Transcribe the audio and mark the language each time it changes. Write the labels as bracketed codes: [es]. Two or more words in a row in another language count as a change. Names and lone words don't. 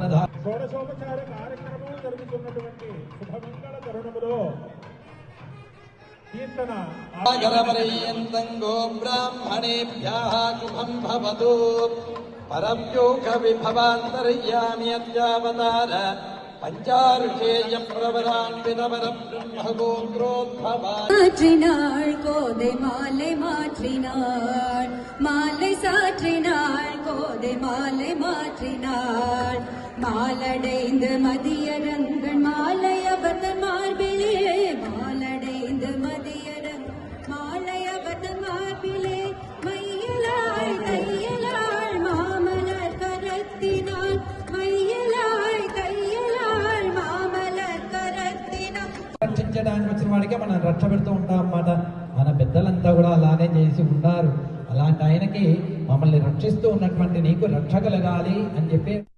[te] షోడశోపచార కార్యక్రమం జరుగుతున్నటువంటి శుభమంగళ తరుణములో కీర్తన [sa] బ్రాహ్మణేభ్యః శుభం భవతు. పరవ్యూహ విభవాంతర్యామి అద్యావతార పంచారుషేయ ప్రవరాన్వితవర బ్రహ్మగోత్రోద్భవాన్. [ta] மாற்றினாள் கோதை மாலை மாற்றினாள், மாலை சாற்றினாள் கோதை மாலை மாற்றினாள். மாலடைந்து மதியரங்கள் மாலையபதன் மார்பிலே, மாலடைந்து மதியரங்கள் மாலையபதன் மார்பிலே. மையலாய் தையலாள் மாமலர் கரத்தினாள், மையலாய் தையலாள் மாமலர் கரத்தினாள். [te] రక్షించడానికి వచ్చిన వాడికే మనం రక్ష పెడుతూ ఉంటాం అన్నమాట. మన పెద్దలంతా కూడా అలానే చేసి ఉన్నారు. అలాంటి ఆయనకి మమ్మల్ని రక్షిస్తూ ఉన్నటువంటి నీకు రక్ష కలగాలి అని చెప్పి